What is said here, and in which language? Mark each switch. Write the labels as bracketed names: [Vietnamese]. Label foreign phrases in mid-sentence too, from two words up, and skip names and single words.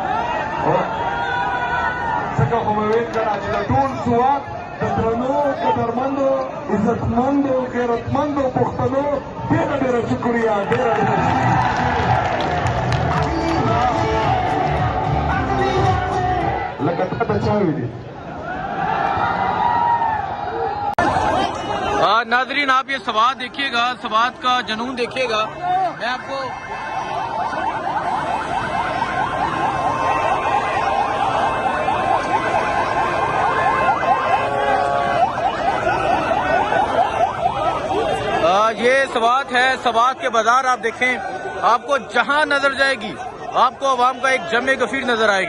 [Pashto] ځکه خو مې ویل که نه چې د ټول سوات د درنو قدرمندو عزتمندو غیرتمندو پښتنو ډېره ډېره شکریه ډېره ډېره لکه تا ته چا ویلي [Urdu] ناظرین آپ یہ سوات دیکھیے گا، سوات کا جنون دیکھیے گا. میں آپ کو یہ سوات ہے، سوات کے بازار آپ دیکھیں، آپ کو جہاں نظر جائے گی آپ کو عوام کا ایک جم غفیر نظر آئے گا.